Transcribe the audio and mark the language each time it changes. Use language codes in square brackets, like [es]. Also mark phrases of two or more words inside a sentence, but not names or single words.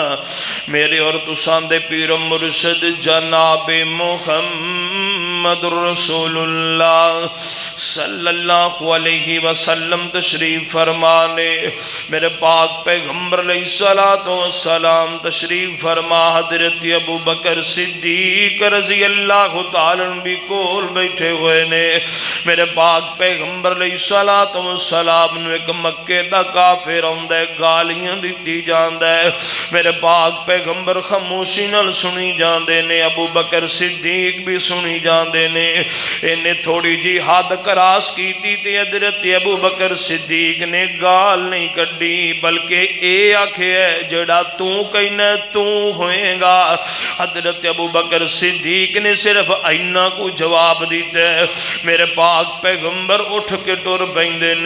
[pa] میرے اور تسان دے پیر مرشد جناب محمد رسول اللہ صلی اللہ علیہ وسلم تشریف فرمانے، میرے پاک پیغمبر علیہ السلام تشریف فرما، حضرت ابو بکر صدیق رضی اللہ تعالیٰ بھی کول بیٹھے ہوئے نے۔ میرے پاک پیغمبر علیہ السلام نو ایک مکے دا کافر آندا ہے، گالیاں دیتی جاندا ہے، میرے پاک پیغمبر خاموشی نال سنی جاندے نے، ابو بکر صدیق بھی سنی جاندے نے۔ انہیں تھوڑی جی حد کراس کیتی تے حضرت ابو بکر صدیق نے گال نہیں کڈی، بلکہ اے آکھے ہے جڑا تو کہنا تو ہوئے گا۔ حضرت ابو بکر صدیق نے صرف اینا کو جواب دیتا ہے، میرے پاک پیغمبر اٹھ کے ٹر بیندے نے۔